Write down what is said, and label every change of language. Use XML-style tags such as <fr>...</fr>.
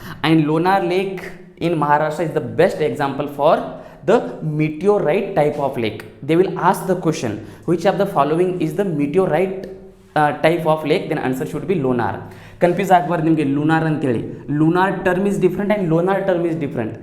<en>And Lonar lake in Maharashtra is the best example for the meteorite type of lake. They will ask the question, which of the following is the meteorite type of lake? Then answer should be lunar.</en> <kn>Confuse ಆಗಬಾರ್ದು ನಿಮಗೆ lunar ಅಂತೇಳಿ.</kn> <en>lunar term is different and lunar term is different.</en>